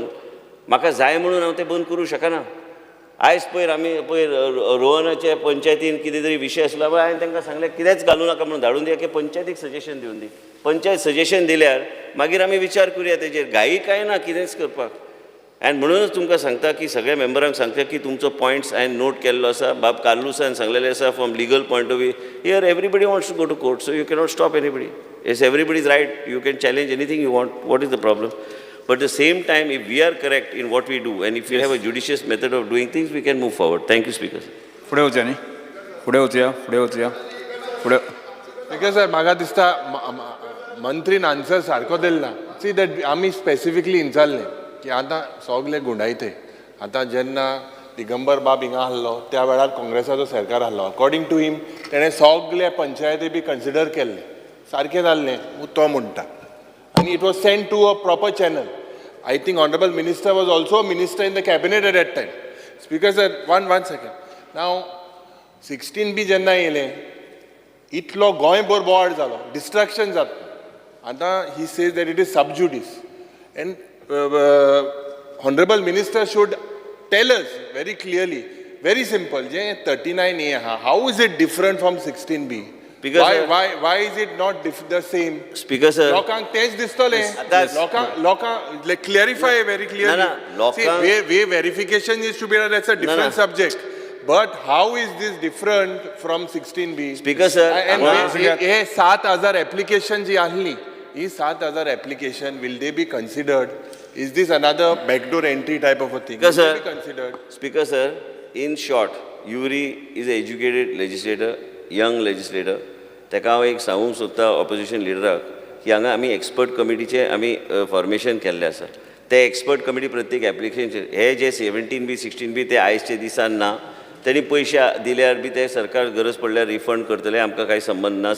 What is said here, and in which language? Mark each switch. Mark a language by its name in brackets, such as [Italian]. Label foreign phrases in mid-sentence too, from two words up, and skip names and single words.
[Konkani] म्हाका जाय म्हणून हांव तें बंद करूं शकना. आयज पयर आमी पयर रोहनाचे पंचायतीन कितें तरी विशय आसलो पळय, हांवें तांकां सांगलें कितेंच घालूं नाका म्हणून धाडून दिया की पंचायतीक सजेशन दिवन दी. पंचायत सजेशन दिल्यार मागीर आमी विचार करुया तेजेर. घाई काय ना कितेंच करपाक. आनी म्हणूनच तुमकां सांगता की सगळ्या मेंबरांक सांगता की तुमचो पॉयंट्स हांवें नोट केल्लो आसा. बाब कार्लुसान सांगलेलें आसा [English] from legal point of view. here everybody wants to go to court, so you cannot stop anybody. It's everybody's right, you can challenge anything you want. what is the problem? But at the same time, if we are correct in what we do and if we have a judicious method of doing things, we can move forward. Thank you, Speaker. [Konkani] फुडें वचया न्ही, फुडें वचया. स्पिकर सर म्हाका दिसता मंत्रीन आन्सर सारको दिला. [English] see that [Konkani] आमी स्पेसिफिकली विचारलें की आतां सगळे गुंडायते. आतां जेन्ना दिगंबर बाब हिंगा आहलो त्या वेळार काँग्रेसाचो सरकार आहलो. [English] according to him [Konkani] तेणें सगळे पंचायती बी कन्सिडर केल्ले, सारकें जाल्लें तो म्हणटा. [English] and it was sent to a proper channel. I think Honorable Minister was also a minister in the cabinet at that time. Speaker sir, one second. Now, [Konkani] 16B जेन्ना येयलें, इतलो गोंयभर बोवाळ जालो, डिस्ट्रॅक्शन जाता. [English] आतां he says that it is sub judice. And Honorable Minister should tell us very clearly, very simple, [Konkani] जे 39A आहा, [English] how is it different from 16B? Because, Why is it not the same? Speaker sir, [Konkani] लोकांक तेच दिसतलें. [English] That's- लोकांक like clarify very clearly. No, लोकांक- See, way verification is to be done, that's a different no. subject. But how is this different from 16B? Speaker sir, And [Konkani] हांगा- हे 7,000 application जी आहली, ही 7,000 application, [English] will they be considered? Is this another backdoor entry type of a thing? Speaker Will sir, they be considered? Speaker sir, in short, Yuri is an educated legislator, young legislator. [Konkani] ताका हांव एक सांगूंक सोदता ऑपोजिशन लिडराक की हांगा आमी [English] expert committee's [Konkani] आमी फॉर्मेशन केल्लें आसा. ते [English] expert committee [Konkani] प्रत्येक एप्लिकेशन हे जे 17B 16B ते आयजचे दिसान ना. त्यांनी पैसे दिल्यार बी ते सरकार गरज पडल्यार रिफंड करतले, आमकां कांय संबंध ना.